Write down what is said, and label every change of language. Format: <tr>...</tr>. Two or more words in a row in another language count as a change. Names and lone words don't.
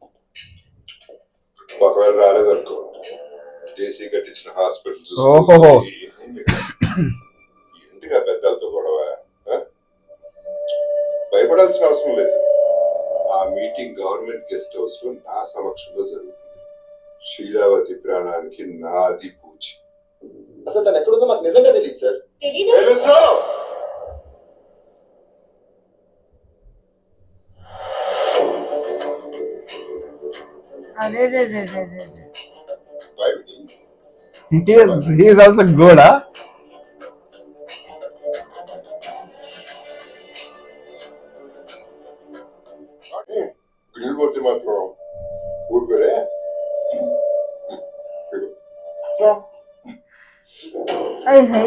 <te>ఒకవేళ రాలేదనుకో, దేశీ కట్టించిన హాస్పిటల్స్ ఎందుకు ఆ పెద్దలతో గొడవ? భయపడాల్సిన అవసరం లేదు. ఆ మీటింగ్ గవర్నమెంట్ గెస్ట్ హౌస్ లో నా సమక్షంలో జరుగుతుంది. శీలావతి ప్రాణానికి నాది పూజ. అసలు తను ఎక్కడుందో మాకు నిజంగా తెలియదు సార్. తెలుసు. अरे रे रे रे रे रे.</te> <en>He is also good, huh?</en> <te>గ్రిల్ పోతే మాత్రం ఊరుకోరే. Ay, hey.</te>